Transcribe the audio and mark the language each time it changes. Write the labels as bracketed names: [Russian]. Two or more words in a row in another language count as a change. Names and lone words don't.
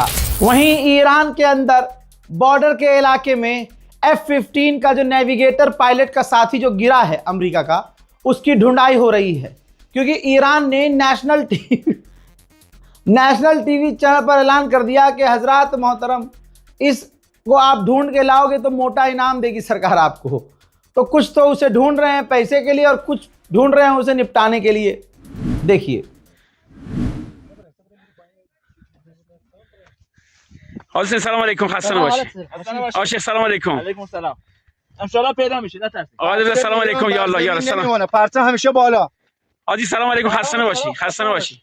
[Hindi] वहीं ईरान के अंदर बॉर्डर के इलाके में F-15 का जो नेविगेटर पायलट का साथी जो गिरा है अमेरिका का, उसकी ढूंढाई हो रही है, क्योंकि ईरान ने [English] national TV channel [Hindi] पर ऐलान कर दिया कि हजरात मोहतरम, इसको आप ढूंढ के लाओगे तो मोटा इनाम देगी सरकार आपको। तो कुछ तो उसे ढूंढ रहे हैं पैसे के लिए और कुछ ढूंढ रहे हैं उसे निपटाने के लिए। देखिए, [Arabic] سلام علیکم، [Persian] خسته نباشی. آشه [Arabic] سلام علیکم. علیکم السلام. ان شاء الله [Persian] پیدا میشه، نترسید. [Arabic] آقا سلام علیکم، یا الله یا الله سلام. [Persian] نمیمونه، پرچم همیشه بالا. حاجی [Arabic] سلام علیکم، [Persian] خسته نباشی. خسته نباشی.